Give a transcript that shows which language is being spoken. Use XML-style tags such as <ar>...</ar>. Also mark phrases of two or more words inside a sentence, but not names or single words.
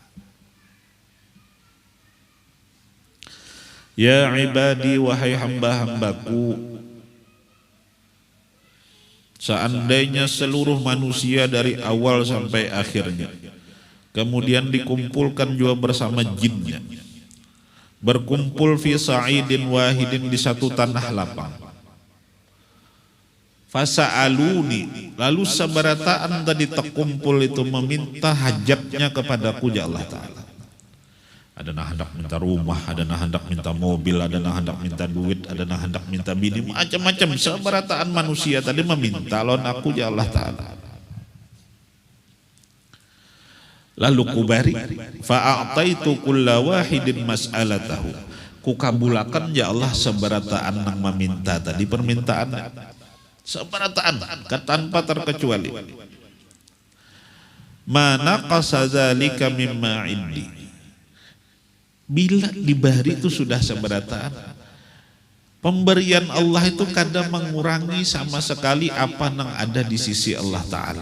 <ar>يا عبادي,</ar> <id>wahai hamba-hambaku, seandainya seluruh manusia dari awal sampai akhirnya, kemudian dikumpulkan juga bersama jinnya, berkumpul</id> <ar>في صعيد واحد,</ar> <id>di satu tanah lapang,</id> <bjn>fasa'aluni, lalu seberataan tadi terkumpul itu meminta hajatnya kepadaku ya Allah Ta'ala. Ada yang hendak minta rumah, ada yang hendak minta mobil, ada yang hendak minta duit, ada yang hendak minta bini, macam-macam. Seberataan manusia tadi meminta lawan aku ya Allah Ta'ala. Lalu kubari,</bjn> <ar>فأعطيت كل واحد مسألته,</ar> <bjn>kukabulakan ya Allah seberataan yang meminta tadi permintaan, seberataan tanpa terkecuali.</bjn> <ar>ما نقص ذلك مما عندي,</ar> <bjn>bila diberi itu sudah seberataan, pemberian Allah itu kadang mengurangi sama sekali apa yang ada di sisi Allah Ta'ala.</bjn>